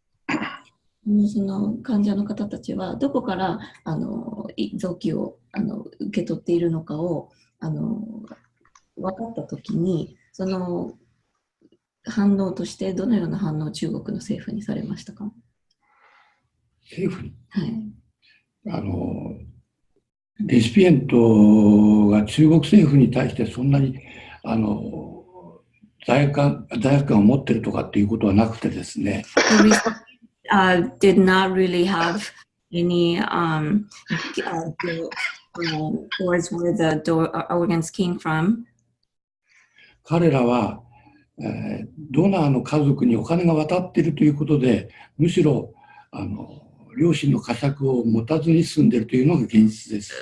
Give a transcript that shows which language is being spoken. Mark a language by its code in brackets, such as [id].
[ja] その患者の方たちはどこから臓器を受け取っているのかを分かったときに、その反応としてどのような反応を中国の政府にされましたか？政府に、はい、レシピエントが中国政府に対してそんなに罪悪感を持ってるとかっていうことはなくてですね。 [en] did not really have any towards where the organs came from. [ja] 彼らは、ドナーの家族にお金が渡っているということで、むしろ良心の呵責を持たずに住んでいるというのが現実です。